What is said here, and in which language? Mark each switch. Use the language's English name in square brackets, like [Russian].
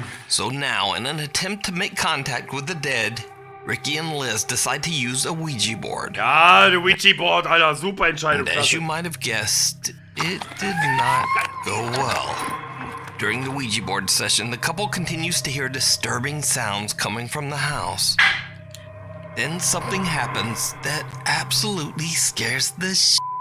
[English] So now, in an attempt to make contact with the dead, Ricky and Liz decide to use a Ouija board. [German] Ja, der Ouija Board, Alter, super Entscheidung. [English] And as you might have guessed, it did not go well. During the Ouija board session, the couple continues to hear disturbing sounds coming from the house. Then something happens that absolutely scares the shit